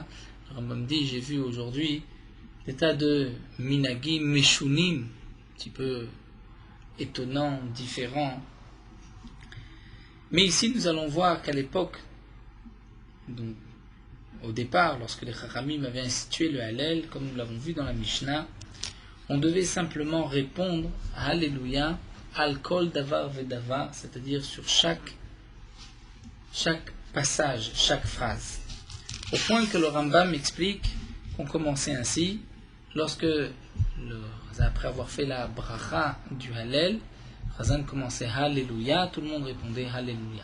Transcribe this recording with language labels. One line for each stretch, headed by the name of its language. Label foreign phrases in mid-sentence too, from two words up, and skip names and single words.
French: Le Rambam dit, j'ai vu aujourd'hui des tas de
Hebrew: מנהגים משונים,
French: un petit peu étonnants, différents. Mais ici, nous allons voir qu'à l'époque, donc, au départ, lorsque les Chachamim avaient institué le Hallel, comme nous l'avons vu dans la Mishnah, on devait simplement répondre à Alléluia,
Hebrew: על כל דבר ודבר,
French: c'est-à-dire sur chaque passage, chaque phrase. Au point que le Rambam explique qu'on commençait ainsi, lorsque, après avoir fait la bracha du Hallel, Chazan commençait Alléluia, tout le monde répondait Alléluia.